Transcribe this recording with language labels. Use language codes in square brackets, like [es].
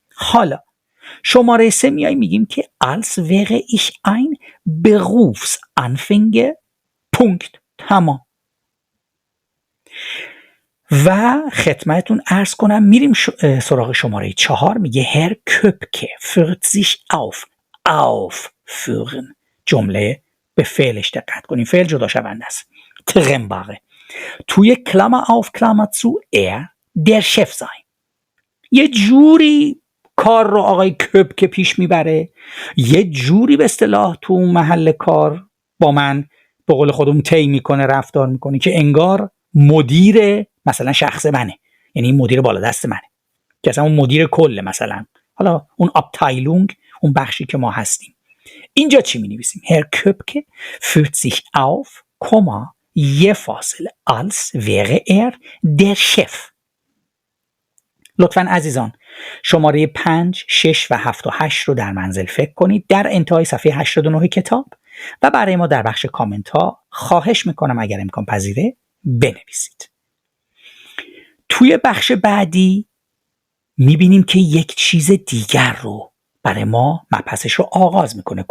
[fa] حالا شماره 3 میای میگیم که [de] als wäre ich ein Berufsanfänger [fa] پونکت. تمام. و خدمتتون عرض کنم میریم سراغ شماره 4 میگه هر Köpke [de] führt sich auf aufführen. [fa] جمله به فعلش دقت کنیم. فعل جدا شونده است. trennbare. توی [de] Klammer auf Klammer zu der Chef sein. [fa] یه جوری کار رو آقای کپکه پیش میبره، یه جوری به اصطلاح تو محل کار با من به قول خودمون طی میکنه، رفتار میکنه که انگار مدیر مثلا شخص منه، یعنی مدیر بالا دست منه که اصلا اون مدیر کله، مثلا حالا اون ابتیلونگ، اون بخشی که ما هستیم. اینجا چی می نویسیم؟ [de] Herr Köpke führt sich auf, je فاصله als wäre der Chef. [fa] لطفاً عزیزان شماره 5، 6 و 7 و 8 رو در منزل فکر کنید در انتهای صفحه 89 کتاب و برای ما در بخش کامنت ها خواهش میکنم اگر امکان پذیره بنویسید. توی بخش بعدی میبینیم که یک چیز دیگر رو برای ما مبحثش رو آغاز میکنه.